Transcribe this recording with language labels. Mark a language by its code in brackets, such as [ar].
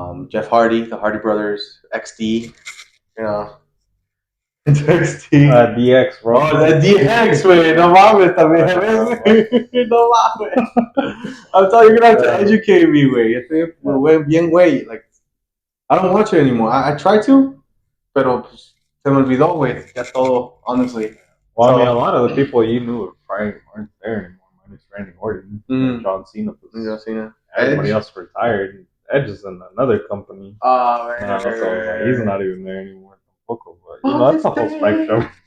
[en] Jeff Hardy, the Hardy Brothers, XD, you know. It's XD. DX, bro. Oh, the DX, [es] güey. No mames, también. No mames. [en] I'm telling you, you're gonna have to educate me, güey. [es] Estoy bien, güey. [en] Like, I don't watch it anymore. I try to, [es] pero pues, se me olvidó, güey. Ya todo, [en] honestly. Well, I mean, a lot of the people you knew probably aren't there anymore. Minus Randy Orton, John Cena. John Cena. Everybody else retired. Edge is in another company. Oh, man. So he's not even there anymore. But you know, that's a whole spectrum.